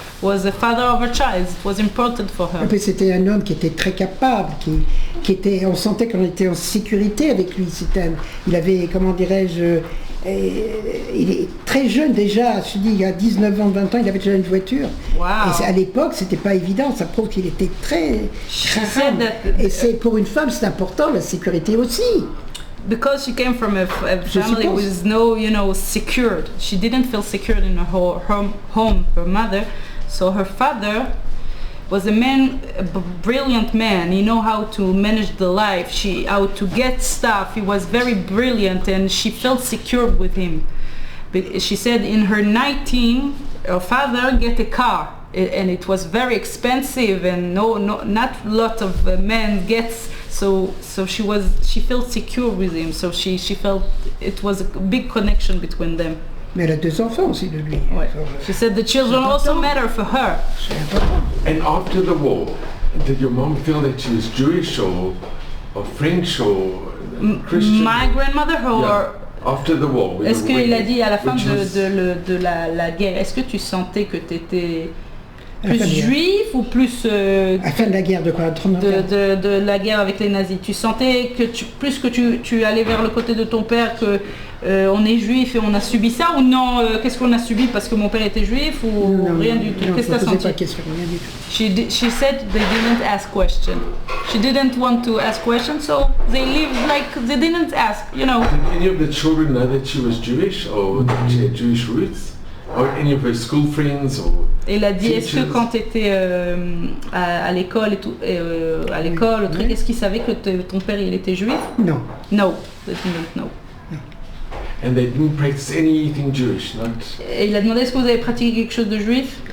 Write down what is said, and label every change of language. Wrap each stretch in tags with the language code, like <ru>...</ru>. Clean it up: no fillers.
<en>Was the father of her child. It was important for her.</en> <fr>Et puis c'était un homme qui était très capable, qui était, on sentait qu'on était en sécurité avec lui. Il avait, comment dirais-je, il est très jeune déjà, je dis il y a 19 ans, 20 ans, il avait déjà une voiture.</fr> <en>Wow.</en> <fr>Et à l'époque, c'était pas évident, ça prouve qu'il était très rare. Et c'est pour une femme, c'est important, la sécurité aussi.</fr> <en>Because she came from a family with no, secured. She didn't feel secured in her home, her mother. So her father was a brilliant man. He knew how to manage the life, how to get stuff. He was very brilliant, and she felt secure with him. But she said in her 19, her father get a car, and it was very expensive, and not a lot of men gets. So she felt secure with him. So she felt it was a big connection between them.</en> <fr>Mais elle a 2 enfants aussi de lui. Ouais.</fr> <en>She said the children also matter for her.</en> <fr>C'est important.</fr> <en>And after the war, did your mom feel that she was Jewish or French or Christian? My grandmother, After the war.</en> <fr>Est-ce qu'il a dit à la fin de la guerre, est-ce que tu sentais que tu étais plus juif ou plus À la fin de la guerre de quoi? de la guerre avec les nazis? Tu sentais que tu allais vers le côté de ton père, que on est juif et on a subi ça, ou non, qu'est-ce qu'on a subi parce que mon père était juif, ou non, rien du tout? Qu'est-ce que tu as senti? Pas question, rien du tout.</fr> <en>She said they didn't ask questions. She didn't want to ask questions, so they lived like they didn't ask, Did any of the children know that she was Jewish or that she had Jewish roots? Or any of her school friends or</en> <fr>Et il a dit, est-ce que quand tu étais à l'école et tout, est-ce qu'il savait que ton père il était juif? Non.</fr> <en>No, they didn't know. And they didn't practice anything Jewish, not...</en> <fr>Et il a demandé est-ce que vous avez pratiqué quelque chose de juif?</fr>